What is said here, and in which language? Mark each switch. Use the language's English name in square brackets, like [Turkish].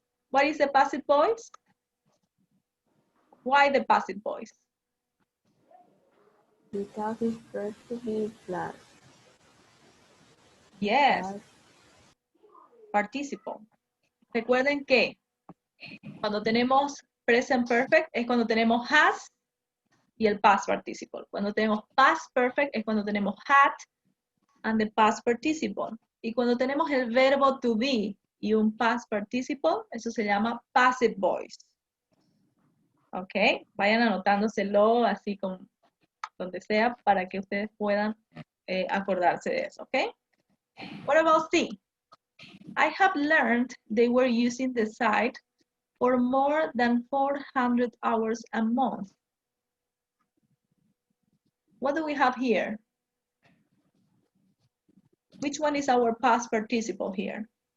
[English] What is the passive voice? Why the passive voice? Because it's first to be plus. Yes, Past. participle. [Spanish] Recuerden que cuando tenemos present perfect es cuando tenemos has y el past participle. Cuando tenemos past perfect es cuando tenemos had [English] and the past participle. [Spanish] Y cuando tenemos el verbo to be y un past participle, eso se llama passive voice. ¿Ok? Vayan anotándoselo así con donde sea para que ustedes puedan acordarse de eso. [English] ¿Ok? What about C? I have learned they were using the site for more than 400 hours a month. What do we have here? Which one is our past participle here?